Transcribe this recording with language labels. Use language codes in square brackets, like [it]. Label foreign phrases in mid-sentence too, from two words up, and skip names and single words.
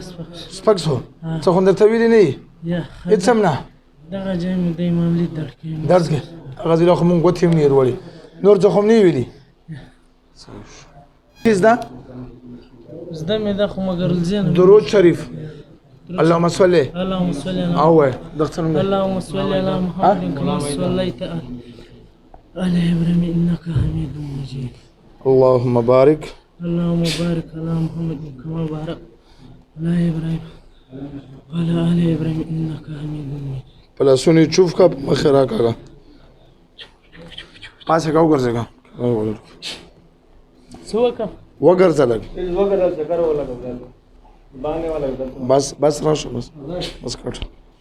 [ps] سپک شو څه خو درته ویلي نه یي یا هېڅ هم نه دغه ځای مې دی معمولي درد کوي درد کې هغه ځای لا خو مونږ ګوتې هم نه یې وړې نور څه خو هم نه یې ویلي زده زده مې ده خو مګر ذهن درود شریف [ar] اللهم صل اللهم صل على [ps] او وای دغه نوم دی [ar] اللهم صل على محمد كما صليت على ابراهيم انك حميد مجيد اللهم بارك اللهم بارك على محمد كما بارك على ابراهيم وعلى ال ابراهيم انك حميد مجيد [ps] پلاسونی چوف کا مخه راکاږه پاسه کا وګرځېږه څه وکړم وګرځه لږ بس راشه بس کټ